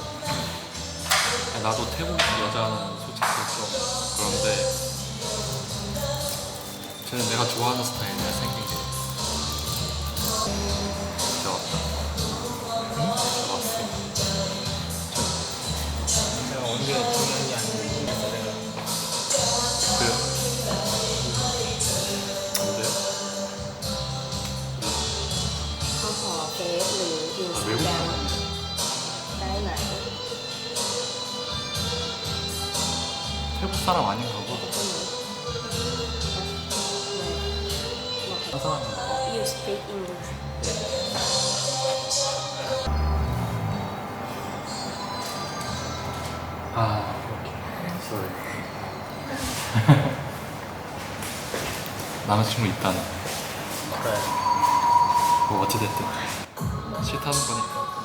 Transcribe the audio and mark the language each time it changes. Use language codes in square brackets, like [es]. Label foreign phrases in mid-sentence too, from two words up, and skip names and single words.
[ko] 나도 태국 여자는 솔직히 좀 그런데 쟤는 내가 좋아하는 스타일이야 생긴 게. 진짜 왔다. 응? 왔어. 내가 언제 중요한 게 아니고 그래서 내가 그래요? 안 돼요? [th] เขาขอเฟซหรืออินสตาแกรมได้ไหน [ko] 태국 사람 아닌가 봐. [en] You speak English [ko] 아, 오케이. sorry. 남자친구 있다네. 그래 뭐 어찌됐든 싫다는 거니까.